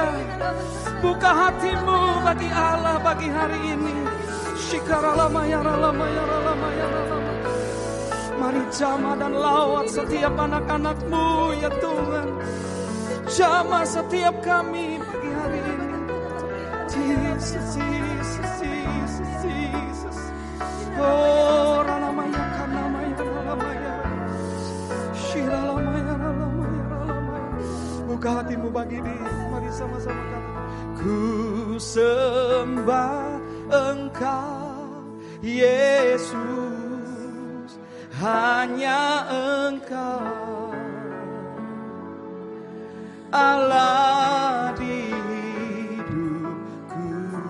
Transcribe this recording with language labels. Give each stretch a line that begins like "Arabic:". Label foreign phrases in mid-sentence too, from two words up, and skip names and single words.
Indonesian: Buka hatimu bagi Allah pagi hari ini. Mari jamah dan lawat setiap anak-anakmu ya Tuhan. Jamah setiap kami pagi hari ini. Jesus, Jesus, Jesus, Jesus. Oh, ralamaya kanamaya ralamaya. Shiralamaya ralamaya ralamaya. Buka hatimu bagi Dia. Mari sama-sama kata. Ku sembah Engkau Yesus, hanya Engkau Allah di hidupku.